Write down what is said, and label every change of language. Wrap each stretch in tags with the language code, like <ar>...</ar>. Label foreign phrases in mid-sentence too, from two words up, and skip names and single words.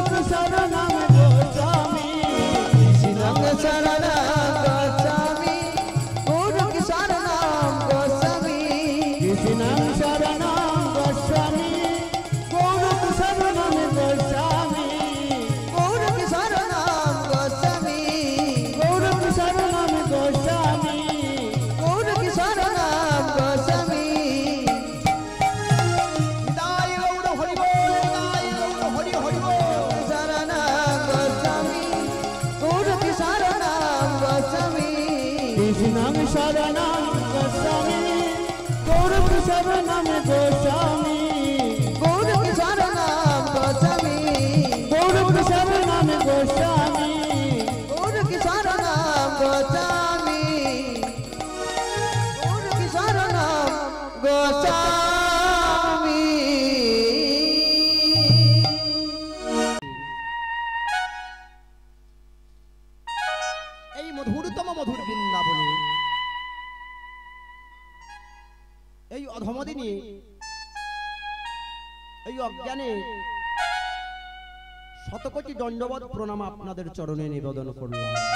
<sa>শরণং গচ্ছামি কৃষ্ণং শরণং গচ্ছামি গুরু শরণং গচ্ছামি কৃষ্ণং শরণং গচ্ছামি গুরু শরণং গচ্ছামি গুরু শরণং গচ্ছামি গুরু শরণং গচ্ছামি গুরু শরণং গচ্ছামি</sa> <bn>নিতাই গৌর হরি বল নিতাই গৌর হরি হরি বল</bn> <sa>শরণং গচ্ছামি গুরু শরণং গচ্ছামি কৃষ্ণং শরণং গচ্ছামি গুরু শরণং গচ্ছামি গুরু শরণং গচ্ছামি গুরু শরণং গচ্ছামি গুরু শরণং গচ্ছামি গুরু শরণং গচ্ছামি</sa> <bn>এই মধুরতম মধুর বৃন্দাবনে এই অধমদিনী এই অজ্ঞানে শতকোটি দণ্ডবত প্রণাম আপনাদের চরণে নিবেদন করলাম।</bn>